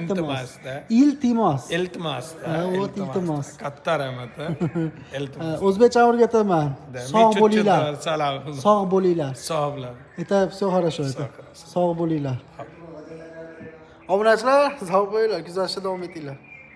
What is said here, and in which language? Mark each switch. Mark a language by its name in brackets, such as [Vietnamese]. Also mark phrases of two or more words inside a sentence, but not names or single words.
[Uzbek] Iltimos. Katta rahmat. Iltimos. O'zbekcha o'rgataman. Sog' bo'linglar. Sog' bo'linglar. Sog' bo'lar. [Russian] Это всё хорошо это. [Uzbek] Sog' bo'linglar. Obunachilar, sog' bo'linglar, kuzatishda davom etinglar.